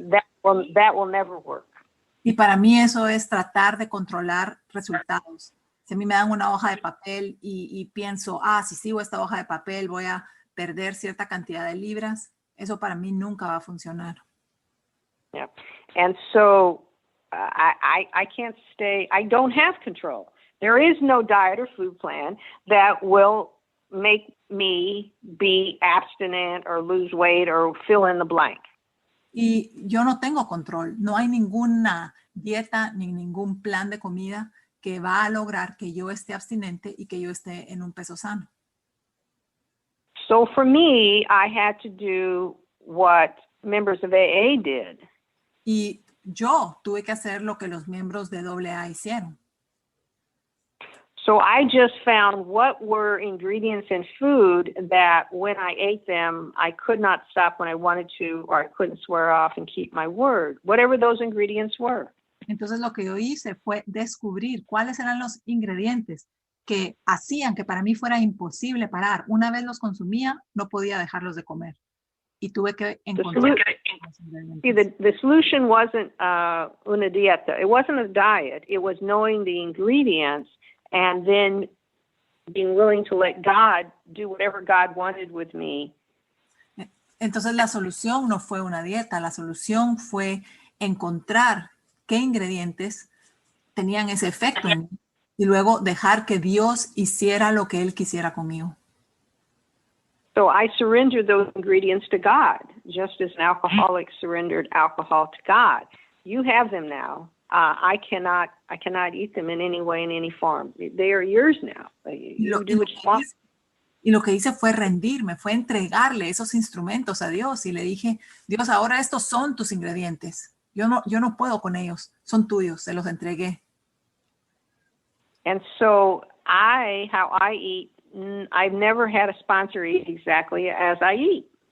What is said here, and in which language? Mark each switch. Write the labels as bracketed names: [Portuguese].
[English] and that will never work. [Spanish] Y para mí eso es tratar de controlar resultados. Si a mí me dan una hoja de papel y pienso, si sigo esta hoja de papel voy a perder cierta cantidad de libras, eso para mí nunca va a funcionar. [English] Yeah. And so I can't stay, I don't have control. There is no diet or food plan that will make me be abstinent or lose weight or fill in the blank. [Spanish] Y yo no tengo control. No hay ninguna dieta ni ningún plan de comida que va a lograr que yo esté abstinente y que yo esté en un peso sano. [English] So for me, I had to do what members of AA did. [Spanish] Y yo tuve que hacer lo que los miembros de AA hicieron. [English] So I just found what were ingredients in food that when I ate them, I could not stop when I wanted to, or I couldn't swear off and keep my word, whatever those ingredients were. [Spanish] Entonces lo que yo hice fue descubrir cuáles eran los ingredientes que hacían que para mí fuera imposible parar. Una vez los consumía, no podía dejarlos de comer. Y tuve que encontrar los ingredientes. [English] See, the solution wasn't [Spanish] una dieta. [English] It wasn't a diet. It was knowing the ingredients and then being willing to let God do whatever God wanted with me. [Spanish] Entonces la solución no fue una dieta, la solución fue encontrar qué ingredientes tenían ese efecto en mí y luego dejar que Dios hiciera lo que Él quisiera conmigo. [English] So I surrendered those ingredients to God, just as an alcoholic surrendered alcohol to God. You have them now. I cannot eat them in any way, in any form. They are yours now. You do what you want. [Spanish] Y lo que hice fue rendirme, fue entregarle esos instrumentos a Dios y le dije, Dios, ahora estos son tus ingredientes. Yo no puedo con ellos, son tuyos, se los entregué. [English] And so how I eat, I've never had a sponsor eat exactly as I eat.